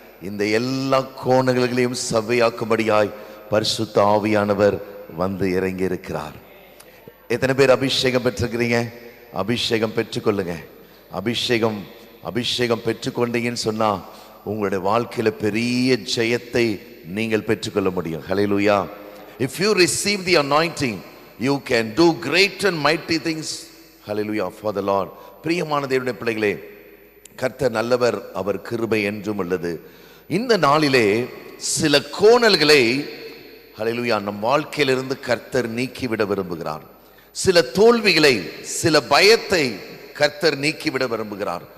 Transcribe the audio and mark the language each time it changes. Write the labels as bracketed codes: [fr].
[ta] இந்த எல்லா கோணல்களையும் செவ்வையாக்கும்படியாய் பரிசுத்த ஆவியானவர் வந்து இறங்கி இருக்கிறார். எத்தனை பேர் அபிஷேகம் பெற்றிருக்கிறீங்க? அபிஷேகம் பெற்றுக்கொள்ளுங்க. அபிஷேகம் பெற்றுக்கொண்டீங்கன்னு சொன்னா உங்களுடைய வாழ்க்கையில பெரிய ஜெயத்தை நீங்கள் பெற்றுக்கொள்ள முடியும். ஹல்லேலூயா. [en] If you receive the anointing, you can do great and mighty things. Hallelujah for the Lord. [ta] பிரியமான தேவனுடைய பிள்ளைகளே, கர்த்தர் நல்லவர், அவர் கிருபை என்றும் உள்ளது. இந்த நாளிலே சில கோணல்களை ஹல்லேலூயா நம் வாழ்க்கையிலிருந்து கர்த்தர் நீக்கிவிட விரும்புகிறார். சில தோல்விகளை, சில பயத்தை கர்த்தர் நீக்கிவிட விரும்புகிறார்.